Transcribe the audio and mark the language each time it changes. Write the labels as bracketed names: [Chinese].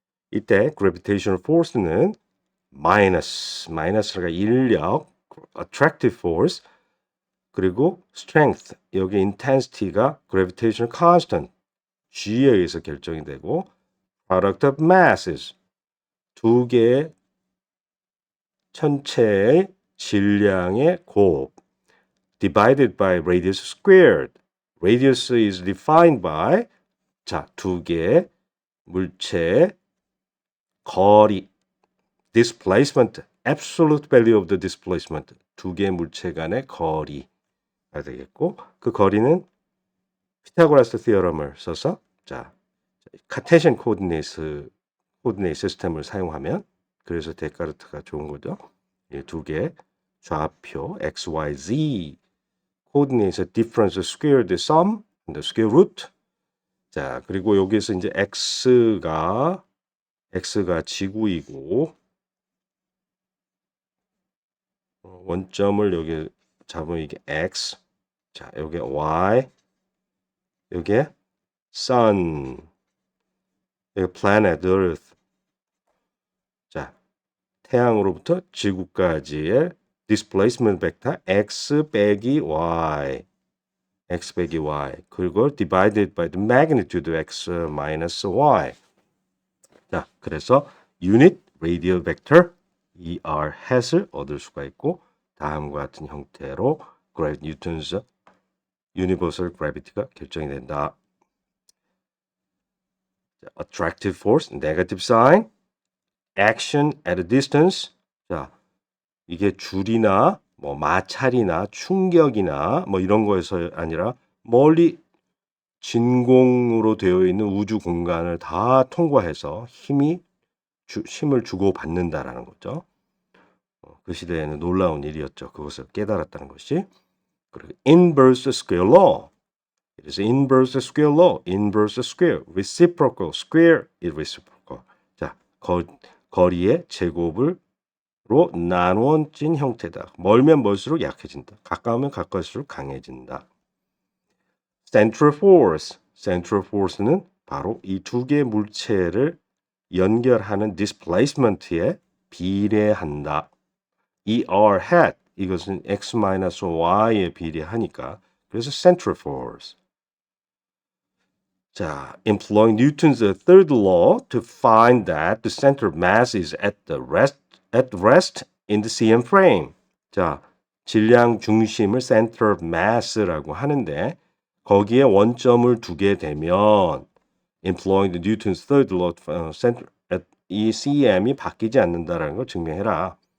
[Korean] 이때 gravitational force는 마이너스가 인력, attractive force, 그리고 strength, 여기 intensity가 gravitational constant, G에 의해서 결정이 되고 [English] product of masses, [Korean] 두 개의 천체의 질량의 곱 [English] divided by radius squared. radius is defined by [Korean] 자, 두 개의 물체의 거리 [English] displacement, absolute value of the displacement. [Korean] 두 개의 물체 간의 거리가 되겠고 그 거리는 피타고라스 티어럼을 써서 자, 카테시안 코디네이트 시스템을 사용하면 그래서 데카르트가 좋은 거죠. 이 두 개의 좌표 [English] x, y, z 코디네이트 difference squared sum and the square root. [Korean] 자, 그리고 여기에서 이제 x가 지구이고 원점을 여기 잡으면 이게 x. 자, 여기 y. 여기 sun. 여기 planet earth. 자, 태양으로부터 지구까지의 displacement 벡터 x 빼기 y. x 빼기 y. [English] 그걸 divided by the magnitude x minus y. [Korean] 자, 그래서 unit radial vector ER hat을 얻을 수가 있고 다음과 같은 형태로 뉴턴's universal gravity가 결정이 된다. [English] attractive force, negative sign, action at a distance. [Korean] 자, 이게 줄이나 뭐 마찰이나 충격이나 뭐 이런 거에서 아니라 멀리 진공으로 되어 있는 우주 공간을 다 통과해서 힘을 주고 받는다라는 거죠. 그 시대에는 놀라운 일이었죠. 그것을 깨달았다는 것이. 그리고 [English] inverse square law. It is inverse square law. inverse square. reciprocal square is reciprocal. [Korean] 자, 거리의 제곱으로 나누어진 형태다. 멀면 멀수록 약해진다. 가까우면 가까울수록 강해진다. Central force. Central force는 바로 이 두 개의 물체를 연결하는 displacement에 비례한다. ER hat 이것은 x-y에 비례하니까 그래서 central force. [English] 자, employing Newton's third law to find that the center of mass is at rest in the CM frame. [Korean] 자, 질량 중심을 center of mass라고 하는데 거기에 원점을 두게 되면 [English] employing the Newton's third law, [Korean] 이 CM이 바뀌지 않는다라는 걸 증명해라.